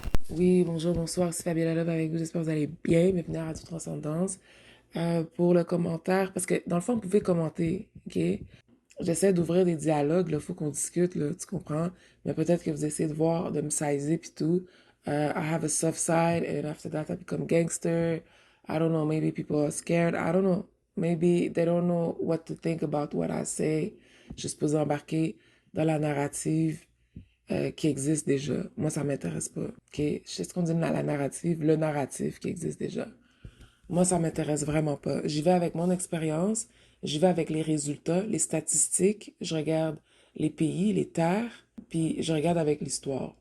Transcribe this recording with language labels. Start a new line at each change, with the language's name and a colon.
French: Oui, bonjour, bonsoir, c'est Fabiola Love avec vous. J'espère que vous allez bien. Bienvenue à Radio Transcendance. Pour le commentaire, parce que dans le fond, vous pouvez commenter, ok? J'essaie d'ouvrir des dialogues, là, faut qu'on discute, là, tu comprends? Mais peut-être que vous essayez de voir, de me sizer puis tout.
English: I have a soft side, and after that, I become gangster. I don't know, maybe people are scared. I don't know. Maybe they don't know what to think about what I say.
French: Je suis pas embarquer dans la narrative qui existe déjà. Moi, ça m'intéresse pas. OK? Je sais ce qu'on dit la narrative, le narratif qui existe déjà. Moi, ça m'intéresse vraiment pas. J'y vais avec mon expérience, j'y vais avec les résultats, les statistiques, je regarde les pays, les terres, puis je regarde avec l'histoire.